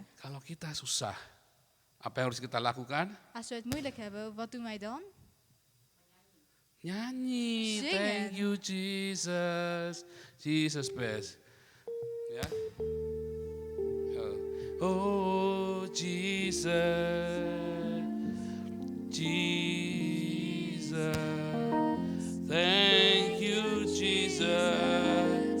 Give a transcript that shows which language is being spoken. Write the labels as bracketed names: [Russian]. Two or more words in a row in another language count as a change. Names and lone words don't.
[Indonesian] Kalau kita susah, apa yang harus kita lakukan? [Dutch] Als we het moeilijk hebben, wat doen wij dan? [Indonesian] Nyanyi, [Dutch] Zingen. [English] thank you Jesus, Jesus best. [Indonesian] Ya. [English] Oh Jesus, Jesus, thank you Jesus.